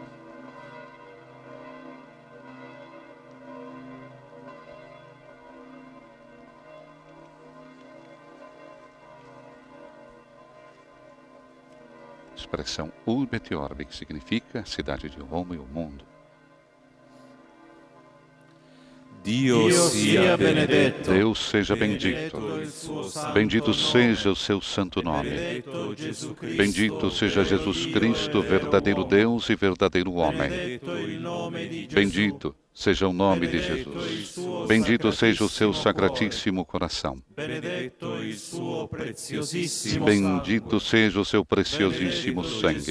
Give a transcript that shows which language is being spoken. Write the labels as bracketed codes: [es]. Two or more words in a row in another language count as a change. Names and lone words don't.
[pt] Expressão [la] Urbi et Orbi, [pt] que significa a cidade de Roma e o mundo. [it] Dio sia benedetto. [pt] Deus seja bendito. Bendito seja o seu santo nome. Bendito seja Jesus Cristo, verdadeiro Deus e verdadeiro homem. Bendito seja o nome de Jesus. Bendito seja o seu sacratíssimo coração. Bendito seja o seu preciosíssimo sangue.